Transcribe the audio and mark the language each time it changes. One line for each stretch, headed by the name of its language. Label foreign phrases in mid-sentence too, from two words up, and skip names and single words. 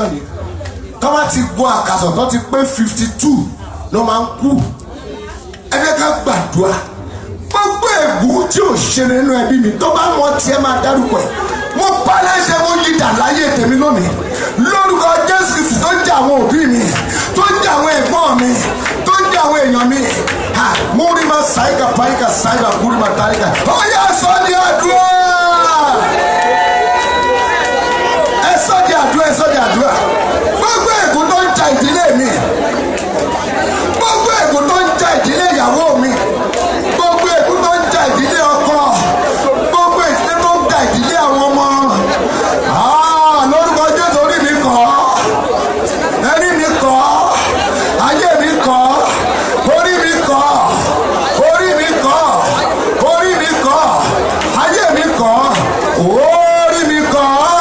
Yoruba: nìyẹn tó bá ti gun àkàsọ̀ tó ti pé 52 ló máa ń kú ẹ fẹ́ ká gbàdúrà gbogbo ègún tí ò ṣe nínú ẹbí mi tó bá mọ tiẹ̀ máa dárúkọ ẹ̀ mo bá lẹ́sẹ̀ mo yí dà láyé tèmi lónìí lórúkọ Jésù Kristi tó ń jẹ àwọn òbí mi tó ń jẹ àwọn ẹ̀gbọ́n mi tó ń jẹ àwọn èèyàn mi múrí ma ṣáìkà páìkà ṣáìkà múrí ma tàríkà ó yá sọ ní àdúrà ẹ sọ di àdúrà ẹ sọ di àdúrà gbogbo ègún tó ń ja ìdílé mi gbogbo ègún tó ń ja ìdílé ìyàwó mi gbogbo ègún tó ń ja ìdílé ọkọ gbogbo ìdílé tó ń ja ìdílé àwọn ọmọ lórúkọ Jésù orí mi kọ́ ẹni mi kọ́ ayé mi kọ́ orí mi kọ́ orí mi kọ́ orí mi kọ́ ayé mi kọ́ orí mi kọ́